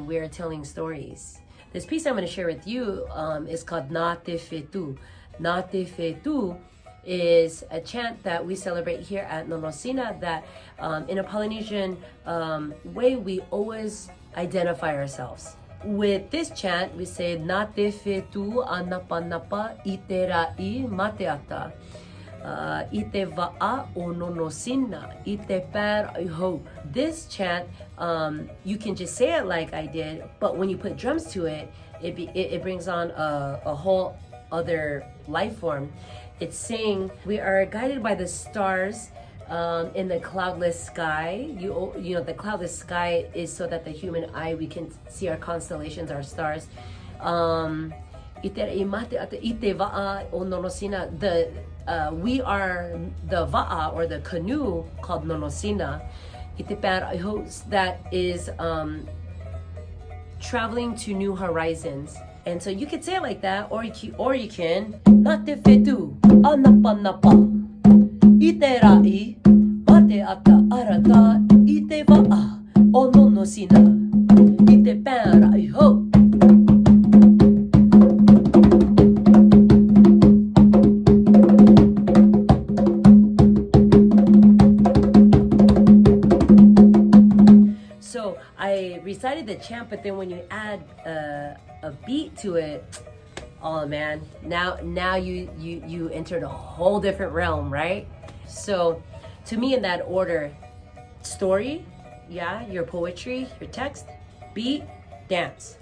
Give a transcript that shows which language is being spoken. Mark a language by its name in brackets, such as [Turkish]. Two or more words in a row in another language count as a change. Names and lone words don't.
[English] We are telling stories. This piece I'm going to share with you is called Na Te Fetu. Na Te Fetu is a chant that we celebrate here at Nonosina that in a Polynesian way, we always identify ourselves. With this chant, we say [Tahitian] Na Te Fetu Anapa Napa Ite Rai Mateata. Ite va'a o nonosina, ite per iho. [English] This chant, you can just say it like I did, but when you put drums to it, it brings on a whole other life form. It's saying we are guided by the stars in the cloudless sky. You know, the cloudless sky is so that the human eye, we can see our constellations, our stars. [Tahitian] Ite va'a o nonosina. [English] We are the va'a, or the canoe, called Nonosina. That is traveling to new horizons. And so you could say it like that, or you can [Tahitian] Na te fetu anapa napa ite rai mate ata arata ite va'a o nonosina ite pera iho. [English] I recited the chant, but then when you add a beat to it, oh man, now you entered a whole different realm, right? So to me, in that order: story, yeah, your poetry, your text, beat, dance.